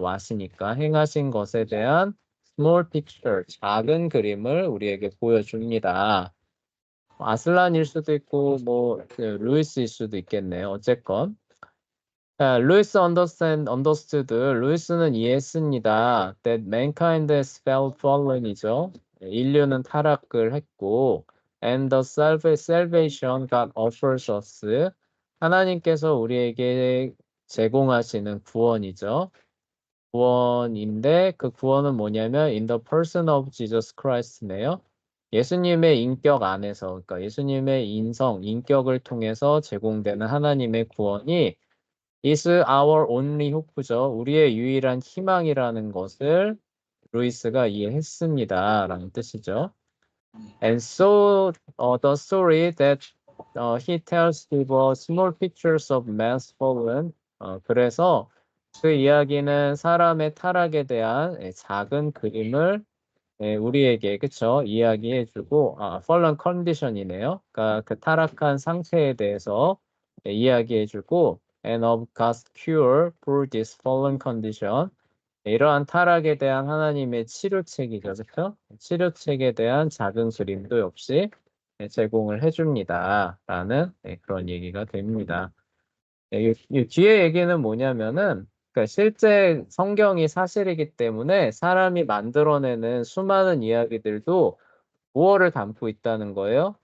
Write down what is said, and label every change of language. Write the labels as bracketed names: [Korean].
[Korean] 와시니까 행하신 것에 대한 small picture, 작은 그림을 우리에게 보여줍니다. 아슬란일 수도 있고 루이스일 수도 있겠네요. 어쨌건 루이스 understood. 루이스는 이해했습니다. [English] That mankind has fallen이죠. [Korean] 인류는 타락을 했고, [English] and the salvation God offers us. [Korean] 하나님께서 우리에게 제공하시는 구원이죠. 구원인데 그 구원은 뭐냐면 [English] in the person of Jesus Christ [Korean] 네요. 예수님의 인격 안에서, 그러니까 예수님의 인격을 통해서 제공되는 하나님의 구원이 [English] is our only hope [Korean] 죠. 우리의 유일한 희망이라는 것을 루이스가 이해했습니다. 라는 뜻이죠. [English] And so the story that he tells give us small pictures of man's fallen. [Korean] 그래서 그 이야기는 사람의 타락에 대한 작은 그림을 우리에게 그쵸 이야기해주고 [English] fallen condition [Korean] 이네요. 그러니까 그 타락한 상태에 대해서 이야기해주고 [English] and of God's cure for this fallen condition. [Korean] 이러한 타락에 대한 하나님의 치료책이죠, 그렇죠? 치료책에 대한 작은 그림도 역시 제공을 해줍니다라는 그런 얘기가 됩니다. 이 뒤에 얘기는 뭐냐면은 그러니까 실제 성경이 사실이기 때문에 사람이 만들어내는 수많은 이야기들도 무엇을 담고 있다는 거예요?